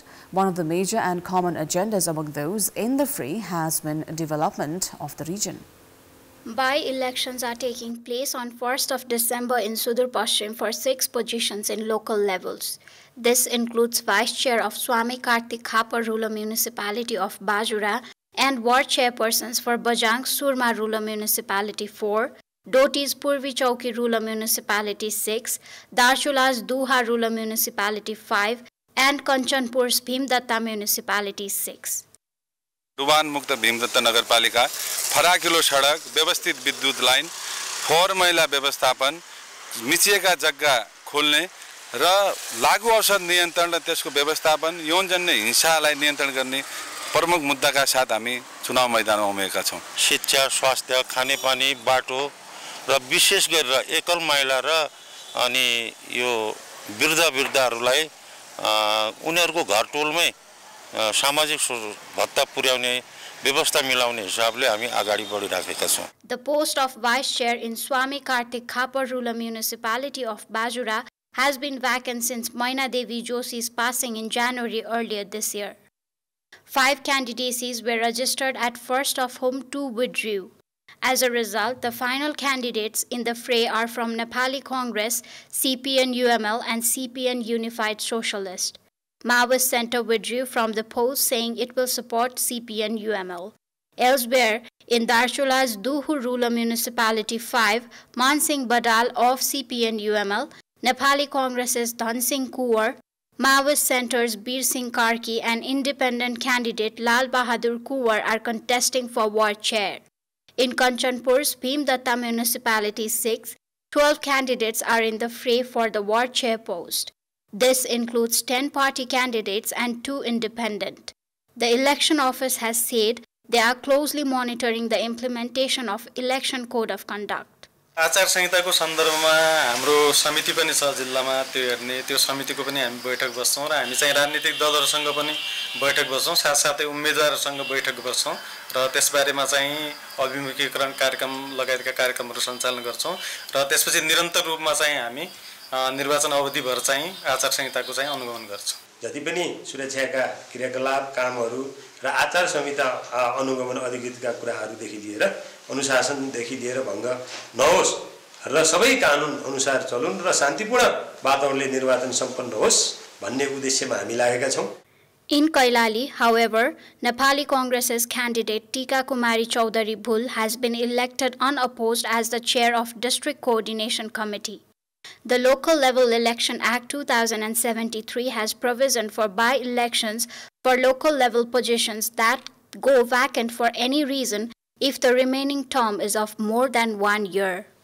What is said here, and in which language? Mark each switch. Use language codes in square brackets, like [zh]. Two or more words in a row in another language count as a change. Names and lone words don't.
[en] One of the major and common agendas among those in the fray has been development of the region. By-elections are taking place on 1st of December in Sudur Pashchim for 6 positions in local levels. This includes Vice Chair of Swami Kartik Khapar Rural Municipality of Bajura and Ward Chairpersons for Bajang Surma Rural Municipality 4, Doti's Purvi Chowki Rural Municipality 6, Darchula's Duha Rural Municipality 5, and Kanchanpur's Bhimdatta Municipality 6. [ne] डुबान मुक्त भीमदत्त नगरपालिका फराकिलो सडक व्यवस्थित विद्युत लाइन फोहोर मैला व्यवस्थापन मिचिएका जग्गा खोल्ने र लागू औषध नियन्त्रण र त्यसको व्यवस्थापन यौनजन्य हिंसालाई नियन्त्रण गर्ने प्रमुख मुद्दाका साथ हामी चुनाव मैदानमा उमेरेका छौं। शिक्षा, स्वास्थ्य, खानेपानी, बाटो र विशेष गरेर एकल महिला र अनि यो वृद्धहरूलाई उनीहरुको घरटोलमै सामाजिक भत्ता पुर्याउने व्यवस्था मिलाउने हिसाबले हामी अगाडि बढिराखेका छौं। [en] The post of Vice Chair in Swami Kartik Khapar Rural Municipality of Bajura has been vacant since Maina Devi Joshi's passing in January earlier this year. 5 candidacies were registered at first, of whom 2 withdrew. As a result, the final candidates in the fray are from Nepali Congress, CPN-UML and CPN Unified Socialist. Maoist Center withdrew from the polls, saying it will support CPN-UML. Elsewhere, in Darchula's Duhu Rural Municipality 5, Mansingh Badal of CPN-UML, Nepali Congress's Dhan Singh Kuwar, Maoist Center's Bir Singh Karki and independent candidate Lal Bahadur Kuwar are contesting for ward chair. In Kanchanpur's Bhimdatta Municipality 6, 12 candidates are in the fray for the ward chair post. This includes 10 party candidates and 2 independent. The election office has said they are closely monitoring the implementation of election code of conduct. [ne] आचार संहिताको सन्दर्भमा हाम्रो समिति पनि छ जिल्लामा, त्यो हेर्ने त्यो समितिको पनि हामी बैठक बस्छौं र हामी चाहिँ राजनीतिक दलहरुसँग पनि बैठक बस्छौं, साथसाथै उम्मेदवारसँग बैठक बस्छौं र त्यसबारेमा चाहिँ अभिमुखीकरण कार्यक्रम लगायतका कार्यक्रमहरु सञ्चालन गर्छौं र त्यसपछि निरन्तर रूपमा चाहिँ हामी निर्वाचन अवधिभर चाहिँ आचार संहिताको चाहिँ अनुगमन गर्छौं। जति पनि सुरक्षाका क्रियाकलाप कामहरु र आचार संहिता अनुगमन अधिकृतका कुराहरुदेखि लिएर अनुशासनदेखि लिएर भंग नहोस् र सबै कानुन अनुसार चलुन् र शान्तिपूर्ण वातावरणले निर्वाचन सम्पन्न होस् भन्ने उद्देश्यमा हामी लागेका छौं। [en] In Kailali, however, Nepali Congress's candidate Tika Kumari Chaudhary Bhul has been elected unopposed as the chair of District Coordination Committee. The Local Level Election Act 2073 has provision for by-elections for local level positions that go vacant for any reason if the remaining term is of more than 1 year.